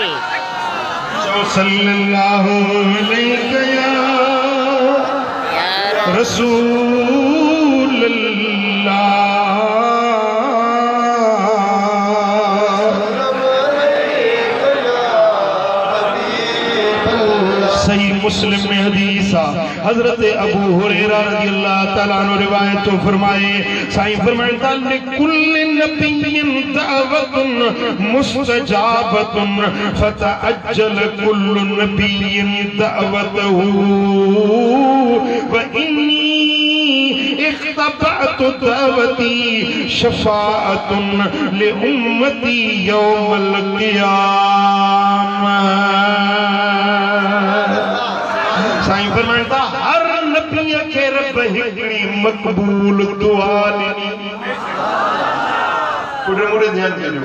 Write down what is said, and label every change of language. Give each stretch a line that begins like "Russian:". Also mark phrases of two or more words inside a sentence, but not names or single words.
Arabic: صلى الله عليه يا رسول الله صحيح مسلم
Sindhi: में हदीस हजरत अबू हुरैरा
Arabic: رضي الله تعالى عنه
Sindhi: रिवायत तो फरमाए साईं फरमाता
Arabic: لكل نبي دعوة مستجابة فتعجل كل نبي دعوته وإني اختبأت دعوتي شفاعة لأمتي يوم القيامة
Sindhi: साईं फरमाता हर नबी खे रब हिकड़ी मक़बूल दुआ ॾिनी पुरे मुड़े ध्यान कजो